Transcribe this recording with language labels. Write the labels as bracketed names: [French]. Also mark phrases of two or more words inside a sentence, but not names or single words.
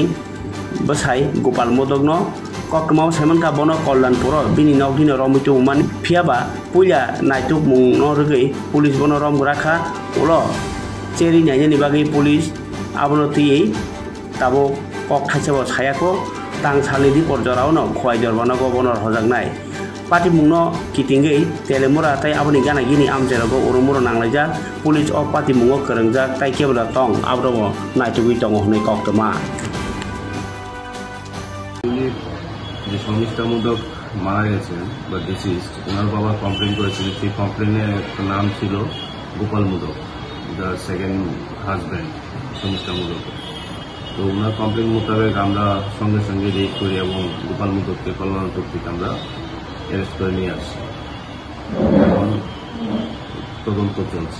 [Kok Borok] बसाई गोपाल मोदकनो कक्टमाव साइमनका बनो कल्याणपुर बिनि नगदिनो रमितु उमान फियाबा पुया नायतुक मुंनो रगै पुलिस बनो रम राखा उलो चेरी नायनि बागै पुलिस आबनो तियै ताबो कक थाइसाबो सायाको तांसालिदि परजरावनो खवाइजर बनागो बनो हजागनाय पार्टी मुंनो किटिंगै तेलिमरा ताई आबनि गाना गिनि आमजेरागो उरुमुरो नांलायजा पुलिस अ पार्टी मुंगो करंजा ताई केबला तंग आब्रमो नायतुगै तंग हनै कक्टमा [Bangla] যে শর্মিষ্ঠা মোদক মারা গেছেন বা ডিসিজড ওনার বাবা কমপ্লেন করেছিলেন সেই কমপ্লেনের একটা নাম ছিল গোপাল মোদক [English] the second husband [Bangla] শর্মিষ্ঠা মোদক তো ওনার কমপ্লেন মোতাবেক আমরা সঙ্গে সঙ্গে রেড করি এবং গোপাল মোদককে কল্যাণপুর থেকে আমরা অ্যারেস্ট করে নিয়ে আসছি এখন তদন্ত চলছে